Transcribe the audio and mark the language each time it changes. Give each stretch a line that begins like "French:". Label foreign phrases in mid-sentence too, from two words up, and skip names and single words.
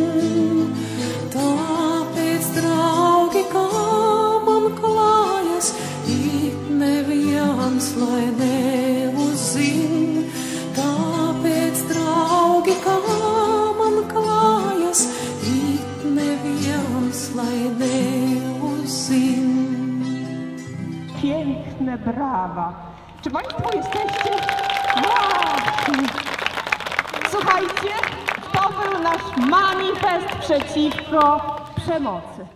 Latvian: Tāpēc, draugi, kā man klājas, it neviens lai neuzzin. Tāpēc, draugi, kā man klājas, it neviens lai neuzzin.
Polish: Piękne brawa. Czy Państwo jesteście? Wow. Słuchajcie, to był nasz manifest przeciwko przemocy.